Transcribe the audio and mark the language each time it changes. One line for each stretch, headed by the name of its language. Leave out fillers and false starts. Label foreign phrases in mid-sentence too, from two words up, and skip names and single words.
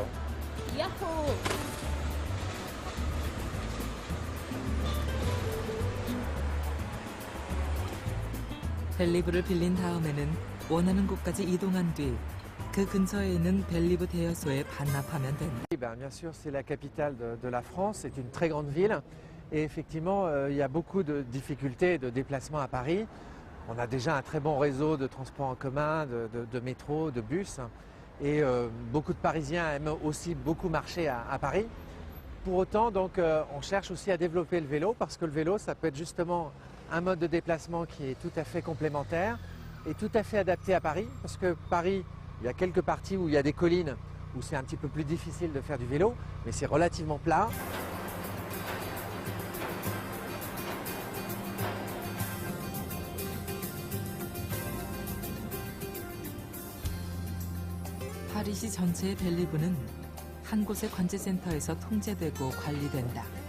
Korean: 야호! 벨리브를 빌린 다음에는 원하는 곳까지 이동한 뒤 그 근처에 있는 벨리브 대여소에 반납하면 된다.
French: Bien sûr, c'est la capitale de la France, c'est une très grande ville. Et effectivement, il y a beaucoup de difficultés de déplacement à Paris. On a déjà un très bon réseau de transports en commun, de métro, de bus. Et beaucoup de Parisiens aiment aussi beaucoup marcher à Paris. Pour autant, donc, on cherche aussi à développer le vélo parce que le vélo, ça peut être justement un mode de déplacement qui est tout à fait complémentaire et tout à fait adapté à Paris. Parce que Paris, il y a quelques parties où il y a des collines où c'est un petit peu plus difficile de faire du vélo, mais c'est relativement plat.
Korean: 파리시 전체의 벨리브는 한 곳의 관제센터에서 통제되고 관리된다.